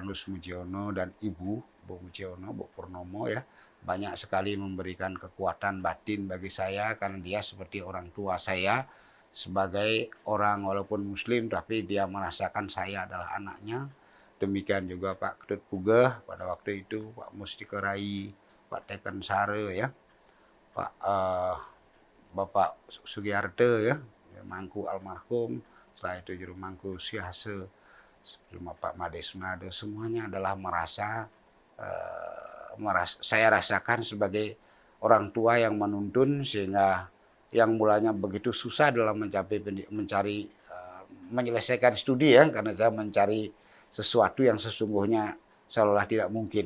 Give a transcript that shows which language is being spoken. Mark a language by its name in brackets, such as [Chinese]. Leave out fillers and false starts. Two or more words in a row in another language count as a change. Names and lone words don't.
[Indonesian] Andus Mujiono dan Ibu Bu Mujiono, Bu Purnomo ya, banyak sekali memberikan kekuatan batin bagi saya karena dia seperti orang tua saya sebagai orang walaupun muslim tapi dia merasakan saya adalah anaknya. Demikian juga Pak Ketut Pugeh pada waktu itu, Pak Mustika Rai, Pak Teken Sare ya, Pak Bapak Sugiyarte ya, Mangku almarhum, setelah itu Juru Mangku Siase, Pak Made Sunado, semuanya adalah merasa saya rasakan sebagai orang tua yang menuntun, sehingga yang mulanya begitu susah dalam mencari menyelesaikan studi ya, karena saya mencari sesuatu yang sesungguhnya seolah tidak mungkin.